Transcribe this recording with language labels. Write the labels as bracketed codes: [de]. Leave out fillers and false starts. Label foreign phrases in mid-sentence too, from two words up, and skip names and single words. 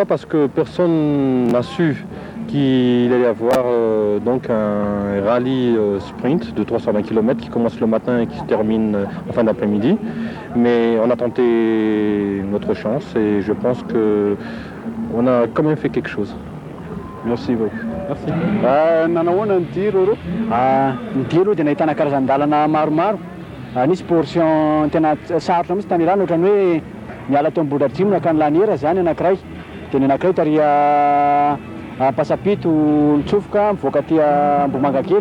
[fr] Parce que personne n'a su qu'il allait y avoir donc un rallye sprint de 320 km qui commence le matin et qui se termine en fin d'après-midi. Mais on a tenté notre chance et je pense qu'on a quand même fait quelque chose. Merci beaucoup. Merci. [mg] Nanahoana ny tiro ro? Ny tiro dia nahitana karazan-dalana maromaro. Nisy portion tena sarotra mihitsy tany rano, ohatrany hoe miala tao Ambohidratrimo ka ny Laniera zany anankiray. Dia ny anankiray taria Pasapito nitsofoka mivoaka aty Mbohimanga kely.